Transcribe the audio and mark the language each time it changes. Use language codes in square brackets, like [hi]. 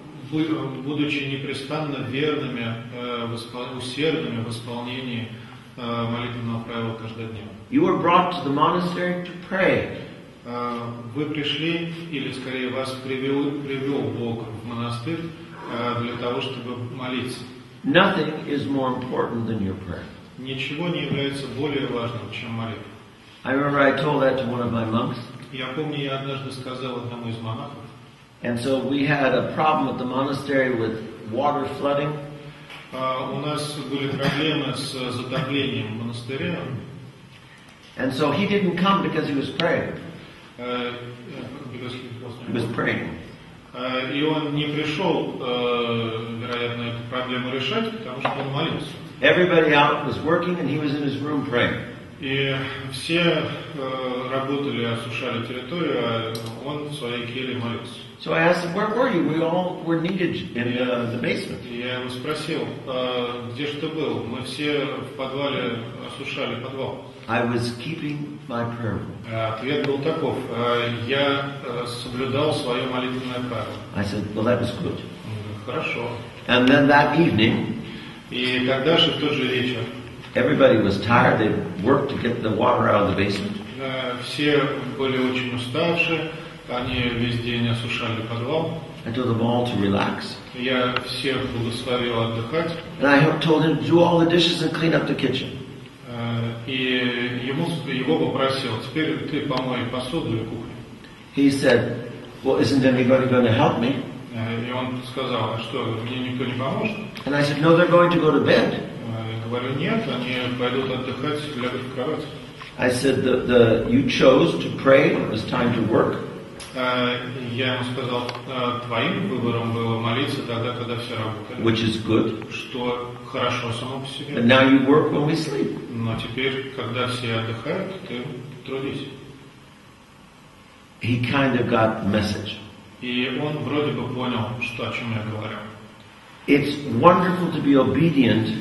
[ru] Будучи непрестанно верными, усердными в исполнении молитвенного правила каждодневно. [en] You were brought to the monastery to pray. [ru] Вы пришли, или скорее вас привел Бог в монастырь для того, чтобы молиться. [en] Nothing is more important than your prayer. [ru] Ничего не является более важным, чем молитва. [en] I remember I told that to one of my monks. [ru] Я помню, я однажды сказал одному из монахов. [en] And so we had a problem at the monastery with water flooding. [ru] У нас были проблемы с затоплением монастыря. [en] And so he didn't come because he was praying. He was praying. [ru] И он не пришел, вероятно, эту проблему решать, потому что он молился. [en] Everybody out was working and he was in his room praying. [ru] И все работали, осушали территорию, а он в своей келье молился. [en] So I asked him, where were you? We all were needed in the basement. [ru] Я его спросил, где же ты был? Мы все в подвале осушали подвал. [en] I was keeping my prayer rule. [ru] Ответ был таков: я соблюдал свое молитвенное правило. [en] I said, well, that was good. [ru] Хорошо. [en] And then that evening, [ru] И тогда же в тот же вечер [en] everybody was tired. They worked to get the water out of the basement. [ru] все были очень уставшие, они весь день осушали подвал. [en] I told them all to relax. [ru] Я всех благословил отдыхать. [en] And I told him to do all the dishes and clean up the kitchen. [ru] И его попросил: теперь ты помой посуду и кухню. [en] He said, well, isn't anybody going to help me? [ru] И он сказал: а что, мне никто не поможет? [en] And I said, no, they're going to go to bed. [ru] Я говорю: нет, они пойдут отдыхать, лягут в кровать. [en] I said, you chose to pray, it was time to work. [ru] Я ему сказал: твоим выбором было молиться тогда, когда все работали. [en] Which is good. [ru] Что хорошо само по себе. [en] But now you work when we sleep. [ru] Но теперь, когда все отдыхают, ты трудись. [en] He kind of got the message. [ru] И он вроде бы понял, что, о чем я говорю. [en] It's wonderful to be obedient.